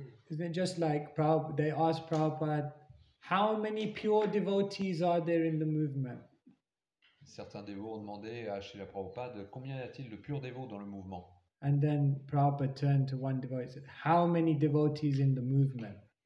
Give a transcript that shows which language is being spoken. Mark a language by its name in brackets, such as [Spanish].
[English] Isn't it just like they asked Prabhupada, how many pure devotees are there in the movement? [French] Certains dévots ont demandé à Srila Prabhupada combien y a-t-il de purs dévots dans le mouvement. [English] And then Prabhupada turned to one devotee and said, how many devotees in the movement?